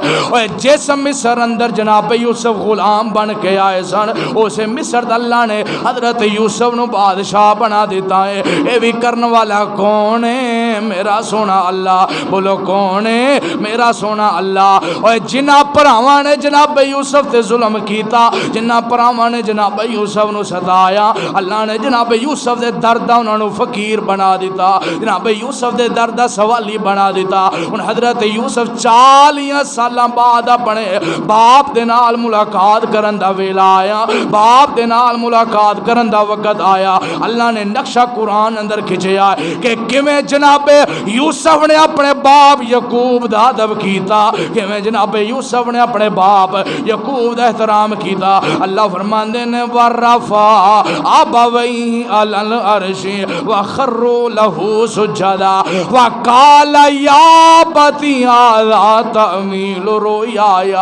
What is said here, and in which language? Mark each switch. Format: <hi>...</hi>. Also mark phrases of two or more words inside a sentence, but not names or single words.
<pa>اور جس مصر اندر جناب یوسف غلام بن کے آئے سن، اسے مصر دا اللہ نے حضرت یوسف نو بادشاہ بنا دیتا ہے۔ اے بھی کرن والا کون ہے؟ میرا سونا اللہ، بولو کون ہے؟ میرا سونا اللہ۔ اور جنہ پراواں نے جناب یوسف تے ظلم کیتا، جنہ پراواں نے جناب یوسف نو ستایا، اللہ نے جناب یوسف دے درد انہاں نو فقیر بنا دیتا، جناب یوسف دے درد سوالی بنا دیتا۔ ان حضرت یوسف 40 سالاں بعد اپنے باپ دے نال ملاقات کرن دا ویلا آیا، باپ دے نال ملاقات کرن دا وقت آیا۔ اللہ نے نقشہ قرآن اندر کھچیا کہ کیویں جناب یوسف نے اپنے باپ یعقوب دا ادب کیتا، کیویں جناب یوسف نے اپنے باپ یعقوب دا احترام کیتا۔ اللہ فرماندے نے</pa> <ar>ورفع ابویہ علی العرش وخروا له سجدا وقال یا بتی ھذا تعمیل رویا۔</ar>